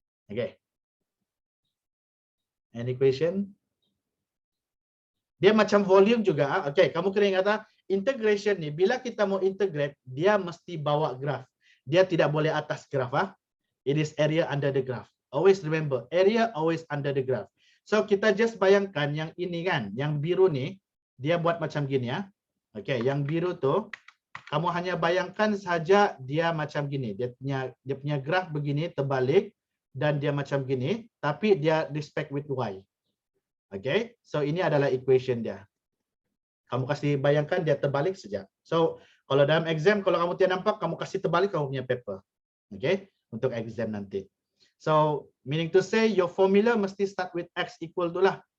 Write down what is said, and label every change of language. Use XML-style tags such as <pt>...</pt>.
<en>Okay. Any question?</en> <ms>Dia macam volume juga. Okay, kamu kena ingat integration ni, bila kita mau integrate, dia mesti bawa graph. Dia tidak boleh atas graph.</ms> <en>It is area under the graph. Always remember, area always under the graph.</en> <ms>So kita just bayangkan yang ini kan, yang biru ni, dia buat macam gini ya. Okay, yang biru tu, kamu hanya bayangkan saja dia macam gini. Dia punya graph begini, terbalik. Dan dia macam gini, tapi dia respect with y. Okay, so ini adalah equation dia. Kamu kasih bayangkan dia terbalik saja. So kalau dalam exam, kalau kamu tidak nampak, kamu kasih terbalik kamu punya paper.</ms> <en>Okay, untuk exam nanti. So meaning to say your formula</en> <ms>mesti</ms> <en>start with x equal to lah.</en>